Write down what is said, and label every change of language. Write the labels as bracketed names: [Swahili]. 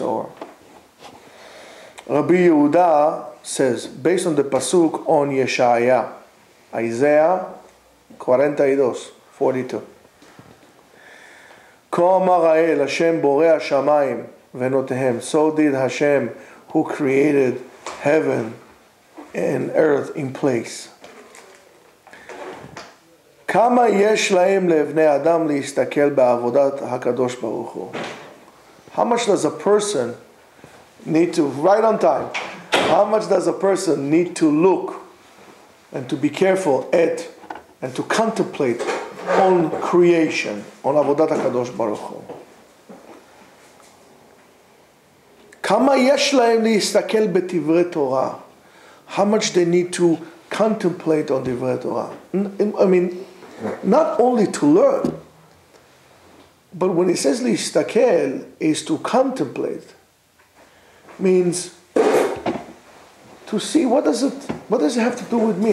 [English] Or Rabbi Yehuda says, based on the pasuk on Yeshaya, Isaiah 42. [Hebrew] כה אמר האל, Hashem borei hashamayim venotehem. [English] So did Hashem, who created heaven and earth in place. [Hebrew] כמה יש להם לבני אדם להסתכל בעבודת הקדוש ברוך הוא? [English] How much does a person need to, right on time, how much does a person need to look and to be careful at and to contemplate on creation, on [Hebrew] עבודת הקדוש ברוך הוא? כמה יש להם להסתכל בדברי תורה? [English] How much they need to contemplate on דברי תורה? I mean, not only to learn, but when it says להסתכל is to contemplate, means to see what does it have to do with me?